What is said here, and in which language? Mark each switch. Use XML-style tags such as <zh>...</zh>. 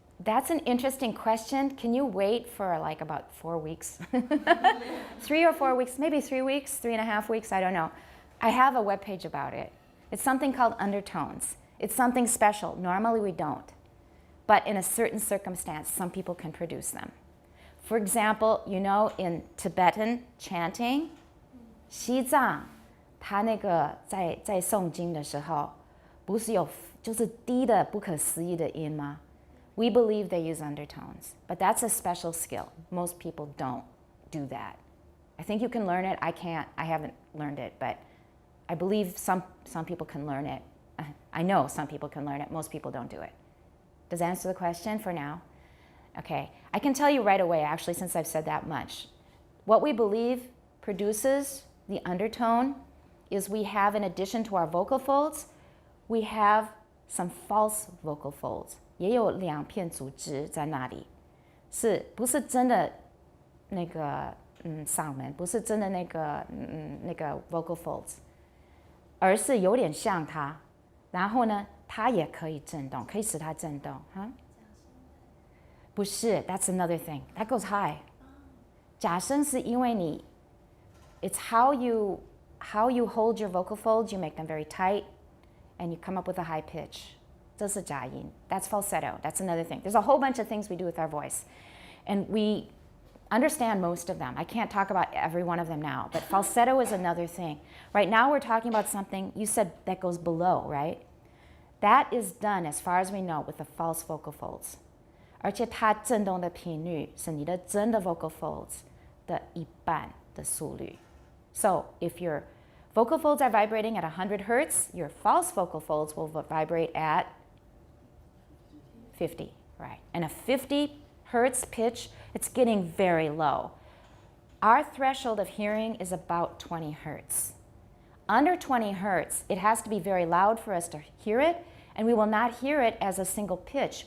<en>That's an interesting question. Can you wait for like about 4 weeks? 3 or 4 weeks, maybe 3 weeks, 3.5 weeks, I don't know. I have a webpage about it. It's something called undertones. It's something special. Normally we don't. But in a certain circumstance, some people can produce them. For example, you know, in Tibetan chanting,</en> <zh>西藏它那个在诵经的时候，不是有就是低的不可思议的音吗？</zh> <en>We believe they use undertones, but that's a special skill. Most people don't do that. I think you can learn it. I can't. I haven't learned it, but I believe some people can learn it. I know some people can learn it. Most people don't do it. Does that answer the question for now? Okay. I can tell you right away, actually, since I've said that much. What we believe produces the undertone is we have, in addition to our vocal folds, we have some false vocal folds.</en> <zh>也有2片组织在那里，是不是真的那个嗓门，不是真的那个vocal folds， 而是有点像它，然后呢，它也可以震动，可以使它震动，哈？不是</zh> <en>，that's another thing. That goes high.</en> <zh>假声是因为你</zh> <en>，it's how you hold your vocal folds. You make them very tight, and you come up with a high pitch.</en> <zh>这是假音.</zh> <en>That's falsetto. That's another thing. There's a whole bunch of things we do with our voice. And we understand most of them. I can't talk about every one of them now, but falsetto is another thing. Right now we're talking about something, you said that goes below, right? That is done, as far as we know, with the false vocal folds.</en> <zh>而且它振动的频率是你的真的 vocal folds 的一半的速率.</zh> <en>So if your vocal folds are vibrating at 100 hertz, your false vocal folds will vibrate at 50, right? And a 50 hertz pitch, it's getting very low. Our threshold of hearing is about 20 hertz. Under 20 hertz, it has to be very loud for us to hear it, and we will not hear it as a single pitch.</en>